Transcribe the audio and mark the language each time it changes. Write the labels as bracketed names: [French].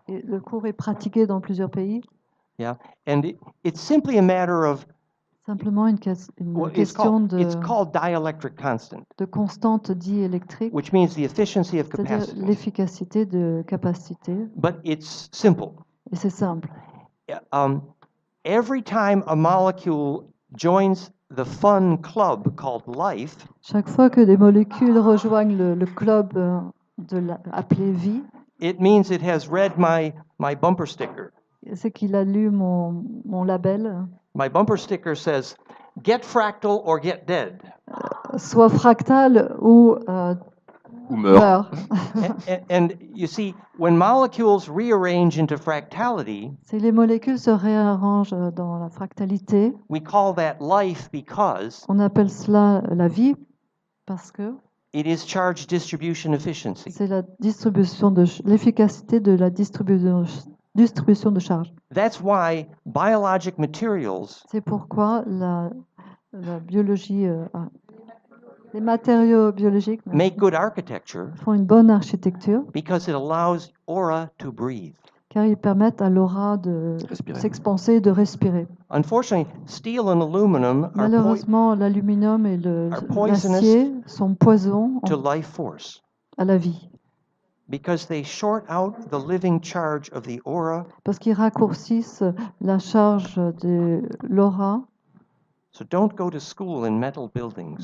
[French] Et le cours est pratiqué dans plusieurs pays. [English] Yeah, and it's simply a matter of [French] simplement une question de. [English] It's called dielectric constant. [French] De constante diélectrique. [English] Which means the efficiency of capacity. [French] C'est-à-dire l'efficacité de capacité. [English] But it's simple. [French] Et c'est simple. [English] Every time a molecule joins the fun club called life. [French] Chaque fois que des molécules rejoignent le club appelé vie. [English] It means it has read my bumper sticker. [French] C'est qu'il a lu mon label. [English] My bumper sticker says, "Get fractal or get dead." [French] Soit fractal ou ou meurt. [English] And you see, when molecules rearrange into fractality, [French] si les molécules se réarrangent dans la fractalité, [English] we call that life because [French] on appelle cela la vie parce que [English] it is charge distribution efficiency. [French] c'est la distribution de l'efficacité de la distribution de charge. [English] That's why biologic materials [French] C'est pourquoi la biologie, les matériaux biologiques [English] make good architecture [French] font une bonne architecture [English] because it allows aura to breathe. [French] car ils permettent à l'aura de s'expanser, de respirer. [English] Unfortunately, steel and aluminum [French] Malheureusement, l'aluminium et l'acier sont poisons [English] to life force [French] à la vie. [English] because they short out the living charge of the aura. [French] Parce qu'ils raccourcissent la charge de l'aura. [English] So don't go to school in metal buildings.